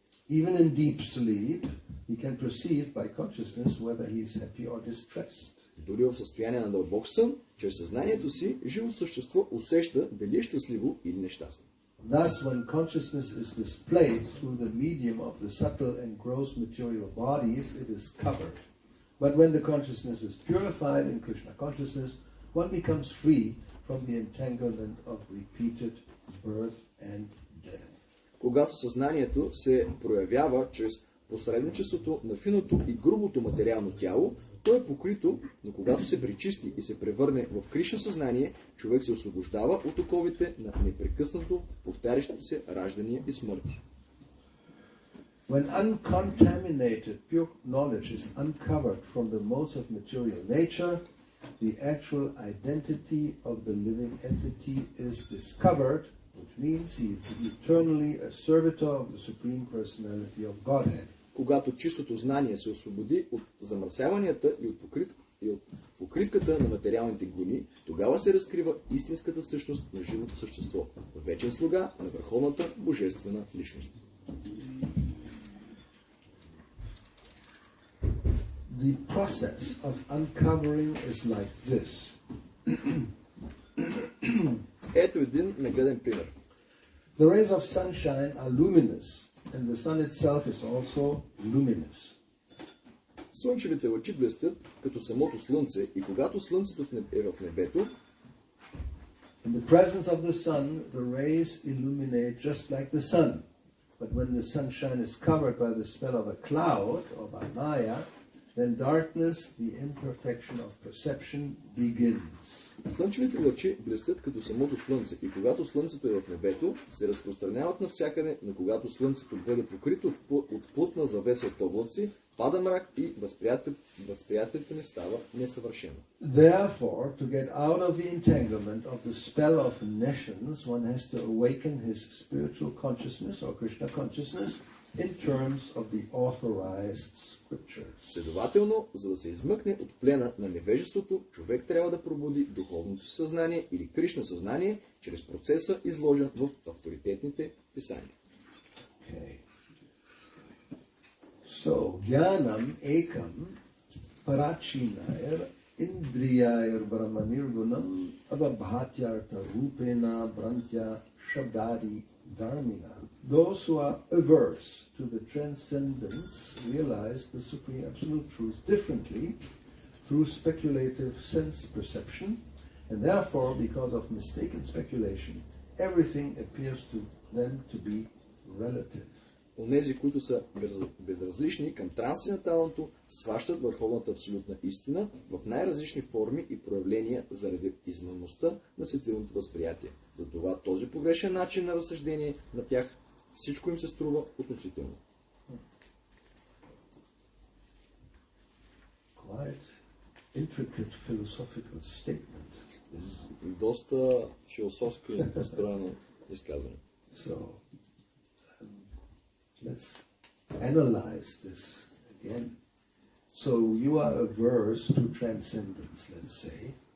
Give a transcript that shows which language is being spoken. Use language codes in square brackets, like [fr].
[en] Even in deep sleep, he can perceive by consciousness whether he is happy or distressed. [bg] Дори в състояние на дълбок сън, чрез съзнанието си, живото същество усеща дали е щастливо или нещастно. [en] Thus, when consciousness is displayed through the medium of the subtle and gross material bodies, it is covered. But when the consciousness is purified in Krishna consciousness, one becomes free from the entanglement of repeated birth and death. [bg] Когато съзнанието се проявява чрез посредничеството на финото и грубото материално тяло, то е покрито, но когато се пречисти и се превърне в Кришна съзнание, човек се освобождава от оковите на непрекъснато повтарящите се раждания и смърти. [en] When uncontaminated pure knowledge is uncovered from the modes of material nature, the actual identity of the living entity is discovered, which means he is eternally a servitor of the Supreme Personality of Godhead. [bg] Когато чистото знание се освободи от замърсяванията и от покривката на материалните гуни, тогава се разкрива истинската същност на живото същество, вечен слуга на върховната божествена личност. [en] the process of uncovering is like this. [bg] Ето един нагледен пример. [en] The rays of sunshine are luminous, and the sun itself is also luminous. [bg] Слънчевите лъчи блестят като самото слънце и когато слънцето е в небето, [en] In the presence of the sun, the rays illuminate just like the sun. But when the sunshine is covered by the spell of a cloud or by Maya, then darkness, the imperfection of perception, begins. [bg] слънчевите лъчи блестят като самото слънце и когато слънцето е в небето, се разпространяват навсякъде, но когато слънцето бъде покрито от плътна завеса от облаци, пада мрак и възприятието ни става несъвършено. [en] Therefore, to get out of the entanglement of the spell of nations, one has to awaken his spiritual consciousness or Krishna consciousness in terms of the authorized scriptures. [bg] Следователно, за да се измъкне от плена на невежеството, човек трябва да пробуди духовното си съзнание или Кришна съзнание чрез процеса, изложен в авторитетните писания. [en] Okay. [sa] So, Jnanam Ekam Parachinair Indriyair Brahmanirgunam Avabhatyartha Rupena Brantya Shabdadi Dharmina. [en] Those who are averse to the transcendence realize the Supreme Absolute Truth differently through speculative sense perception, and therefore, because of mistaken speculation, everything appears to them to be relative. [bg] Онези, които са безразлични към трансценденталното, сващат върховната абсолютна истина в най-различни форми и проявления заради измамността на сетивното възприятие. Затова този погрешен начин на разсъждение на тях всичко им се струва относително. [en] Quite intricate philosophical statement. [bg] Доста философски построено изказване. [en] So, let's analyze this again. So you are averse to transcendence, let's say.